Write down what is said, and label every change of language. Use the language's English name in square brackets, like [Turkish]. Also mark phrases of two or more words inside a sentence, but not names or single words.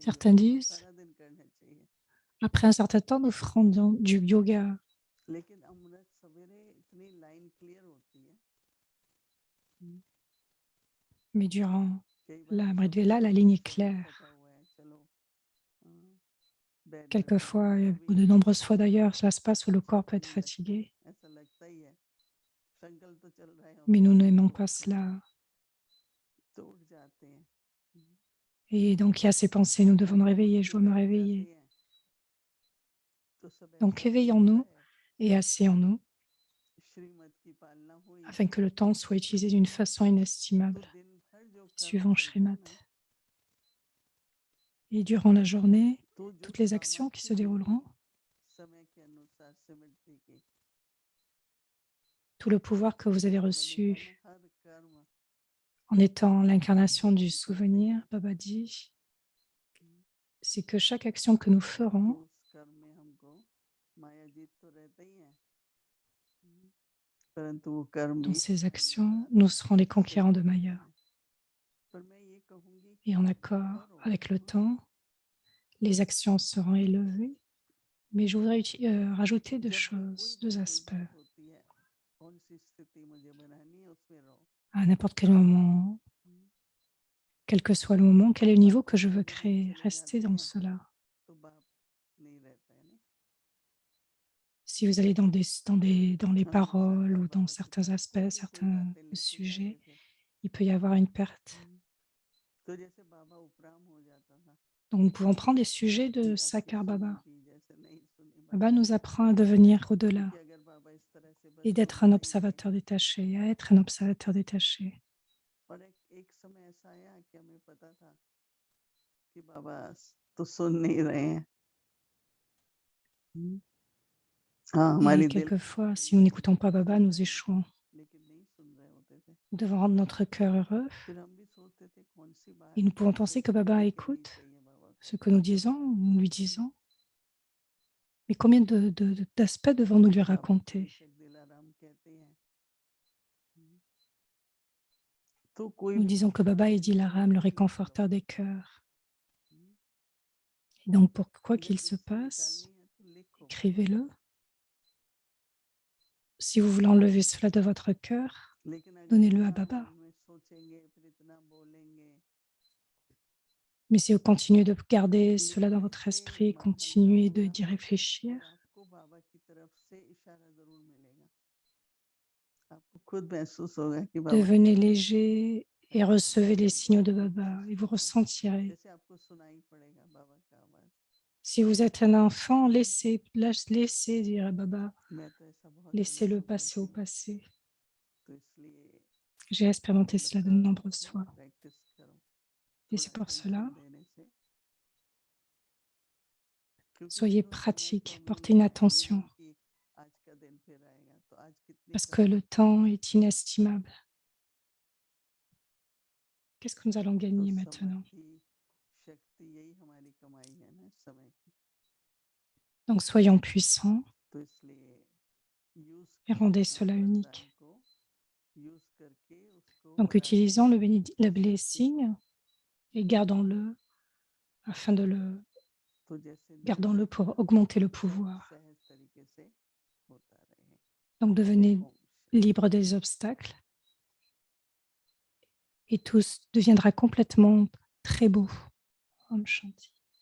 [French] Certains [Hindi] योग तो [French] disent, [Hindi] सारा दिन करना चाहिए। [French] après un certain temps, nous ferons du yoga. [Hindi] लेकिन अमृत सवेरे इतनी [English] line clear [Hindi] होती है, [French] Mais durant [Hindi] कई बार [French] la [Hindi] ऐसा [French] Amrit [Hindi] होता है [French] Vela, la [Hindi] सब [French] ligne [Hindi] कुछ [French] est [Hindi] शेड्यूल [French] claire. [Hindi] पता हुआ है, चलो बेड लगाओ, [French] Quelquefois, [Hindi] तभी [French] de nombreuses fois d'ailleurs, cela se passe où le corps peut [Hindi] अच्छा [French] être [Hindi] नहीं लगता है, [French] fatigué. [Hindi] ऐसा लगता ही है संकल्प तो चल रहा है [French] Mais nous [Hindi] हमारा, [French] n'aimons pas cela. [Hindi] तो उठ जाते हैं। [French] Et donc, il y a ces pensées, nous devons nous [Hindi] जब [French] réveiller, je [Hindi] मूर्ति [French] dois me [Hindi] बैठ जाती [French] réveiller. [Hindi] है तो सब [French] Donc, [Hindi] ऐसा लगता [French] éveillons-nous [Hindi] है [French] et asseyons-nous [Hindi] श्रीमत की पालना हुई, [French] afin que le temps soit utilisé d'une façon [Hindi] तो [French] inestimable, [Hindi] दिन भर जो कर्म [French] suivant [Hindi] चलता है [French] Shrimat. [Hindi] ना, [French] Et durant la journée, [Hindi] तो जो [French] toutes les actions qui se [Hindi] सामर्थ्य [French] dérouleront, [Hindi] होगी समय के अनुसार स्मृति की, [French] tout le pouvoir que vous [Hindi] जैसे [French] avez [Hindi] बाबा ने कहा [French] reçu [Hindi] ना, हर कर्म [French] en étant l'incarnation du souvenir, Baba dit, c'est que chaque action que nous [Hindi] तो [French] ferons, [Hindi] उस कर्म में हमको माया जीत तो रहता ही है, परंतु वो कर्म [French] dans [Hindi] भी [French] ces [Hindi] समय [French] actions, [Hindi] अनुसार [French] nous serons les [Hindi] सिद्ध [French] conquérants de [Hindi] होते [French] Maya. [Hindi] हैं। पर मैं ये कहूंगी [French] Et [Hindi] कि [French] en accord [Hindi] करो, [French] avec le temps, les actions seront élevées. Mais je voudrais rajouter deux [Hindi] जब भी कोई [French] choses, deux [Hindi] बात [French] aspects. [Hindi] उलझन होती है, कौन सी स्थिति मुझे बनानी है उसमें रहो। [French] À n'importe quel moment, quel que soit le moment, quel est le niveau que je veux créer, restez dans cela. [Hindi] तो बाप नहीं रहता है नहीं, [French] Si vous allez dans les [Hindi] हाँ, [French] paroles [Hindi] साकार [French] ou dans [Hindi] बाबा की [French] certains aspects, [Hindi] छोटी सी [French] certains [Hindi] बातें लेके [French] sujets, [Hindi] जाते थे, [French] il peut y avoir une perte. [Hindi] तो जैसे बाबा उपराम हो जाता था [French] Donc, nous pouvons prendre des sujets [Hindi] कि [French] de [Hindi] अब क्या [French] Sakar Baba. [Hindi] सुनेगी, जैसे नहीं सुनी [French] Baba [Hindi] बात, [French] nous apprend à devenir au-delà [Hindi] क्योंकि अगर बाबा इस तरह से बस [French] et d'être un [Hindi] सुनाते ही रहे, [French] observateur détaché, à être un observateur détaché. [Hindi] और एक समय ऐसा आया कि हमें पता था कि बाबा तो सुन नहीं रहे हैं, हाँ, [French] Et [Hindi] हमारी दिल [French] quelquefois, si nous n'écoutons pas Baba, nous échouons. [Hindi] लेकिन नहीं सुन रहे होते थे। [French] Nous devons rendre notre cœur heureux. [Hindi] फिर हम भी सोचते थे कौन सी बात [French] Et nous pouvons [Hindi] हमसे [French] penser que Baba [Hindi] छुपी करनी [French] écoute [Hindi] चाहिए बाबा [French] ce [Hindi] को। [French] que nous disons, nous lui disons. Mais combien d'aspects devons-nous lui [Hindi] बाबा [French] raconter? [Hindi] बेशक दिलाराम कहते हैं। तो कोई [French] Nous [Hindi] भी [French] disons que Baba est Dilaram, le réconforteur des cœurs. Et donc, pour quoi [Hindi] अगर [French] qu'il se [Hindi] दिल से [French] passe, [Hindi] निकालनी है तो लिखो। [French] écrivez-le. Si vous voulez enlever cela de votre cœur, [Hindi] लेकिन अगर [French] donnez-le à [Hindi] इतना [French] Baba. [Hindi] मन में सोचेंगे फिर इतना बोलेंगे [French] Mais si vous continuez de garder cela dans [Hindi] लिखने [French] votre [Hindi] से [French] esprit, [Hindi] मन हल्का [French] continuez d'y [Hindi] होगा [French] réfléchir, [Hindi] और आपको बाबा की तरफ से इशारा जरूर मिलेगा। आपको खुद महसूस होगा कि बाबा [French] devenez léger et recevez les signaux de Baba et vous ressentirez. [Hindi] जैसे आपको सुनाई पड़ेगा बाबा का आवाज। [French] Si vous êtes un enfant, laissez dire à Baba, [Hindi] मैं तो ऐसा बहुत [French] laissez-le [Hindi] अनुभव [French] passer au [Hindi] करती हूँ, [French] passé. [Hindi] तो इसलिए [French] J'ai expérimenté cela de nombreuses [Hindi] थोड़ा [French] fois. [Hindi] प्रैक्टिस करो, [French] Et [Hindi] थोड़ा [French] c'est pour cela, [Hindi] attention देने से, क्योंकि [French] soyez [Hindi] हर समय को [French] pratiques, [Hindi] हम [French] portez une [Hindi] ये नहीं [French] attention, [Hindi] कि आज का दिन फिर आएगा तो आज कितनी [French] parce que le temps est inestimable. Qu'est-ce que nous allons [Hindi] तो [French] gagner [Hindi] समय [French] maintenant? [Hindi] की शक्ति यही हमारी कमाई है ना, समय की। [French] Donc soyons puissants [Hindi] तो इसलिए यूज [French] et [Hindi] करें [French] rendez [Hindi] हर [French] cela [Hindi] वरदान [French] unique. [Hindi] को, यूज करके उसको [French] Donc [Hindi] बढ़ाते [French] utilisons [Hindi] रहें। [French] le blessing et gardons-le afin de le [Hindi] तो जैसे दिल [French] gardons-le [Hindi] से [French] pour [Hindi] निकलता [French] augmenter le [Hindi] है, [French] pouvoir. [Hindi] सहज तरीके से होता रहे। [French] Donc devenez [Hindi] ओम शांति। [French] libre des obstacles et tout deviendra complètement très beau. Om Shanti.